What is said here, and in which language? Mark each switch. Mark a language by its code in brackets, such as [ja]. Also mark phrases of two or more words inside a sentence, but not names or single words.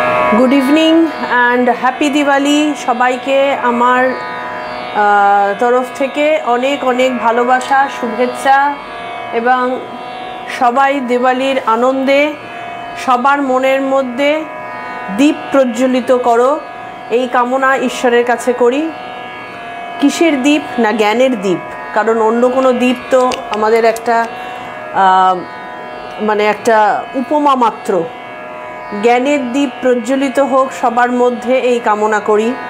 [en] good evening and happy Diwali [bn] সবাইকে আমার তরফ থেকে অনেক অনেক ভালোবাসা শুভেচ্ছা এবং সবাই দিওয়ালির আনন্দে সবার মনের মধ্য দীপ প্রজ্বলিত করো এই কামনা ঈশ্বরের কাছে করি। কিসের দীপ না জ্ঞানের দীপ, কারণ অন্য কোনো দীপ তো আমাদের একটা মানে একটা উপমা মাত্র। জ্ঞানের দীপ প্রজ্বলিত হোক সবার মধ্যে এই কামনা করি।